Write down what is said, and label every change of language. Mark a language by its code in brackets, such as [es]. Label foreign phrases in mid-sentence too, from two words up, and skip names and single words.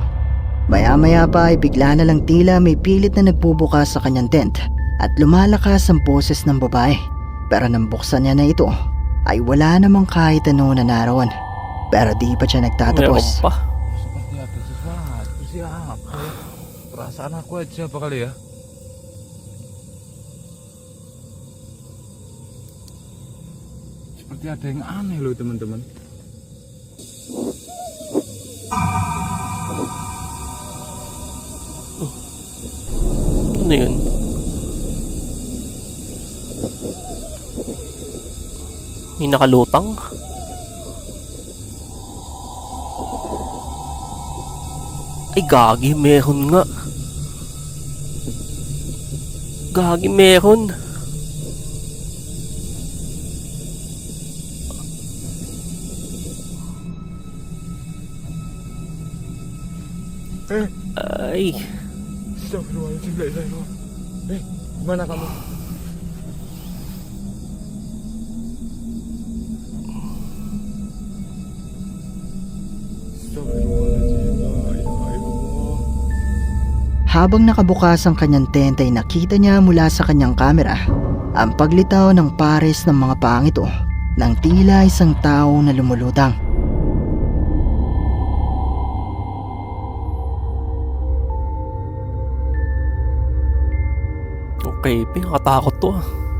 [tl] Maya-maya pa ay bigla na lang tila may pilit na nagbubukas sa kanyang tent at lumalakas ang boses ng babae. Pero nang buksan niya na ito, ay wala namang kahit ano na naroon. Pero di pa siya Meron nagtatapos. pa. [id] Seperti ada sesuatu, siapa ya? Perasaan aku aja apa kali ya? Seperti ada yang aneh loh teman-teman. [tl] Ano yun? May nakalutang? Ay, gagi, meron nga. Gagi, meron. Ay, [ar] أستغفر الله العظيم، لا إله إلا الله. [id] Gimana kamu? [ar] أستغفر الله العظيم، لا إله إلا الله. [tl] Habang nakabukas ang kanyang tent ay nakita niya mula sa kanyang kamera ang paglitaw ng pares ng mga paang ito ng tila isang tao na lumulutang. okay, pinakatakot to ah.